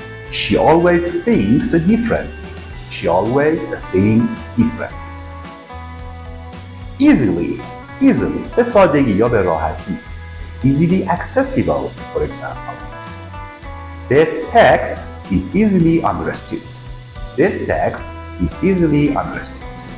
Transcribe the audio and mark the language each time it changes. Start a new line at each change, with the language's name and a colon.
English: She always thinks differently. She always thinks differently.
Persian: Easily به sادگی یا به راحتی.
English: Easily accessible, for example. This text is easily understood. This text is easily understood.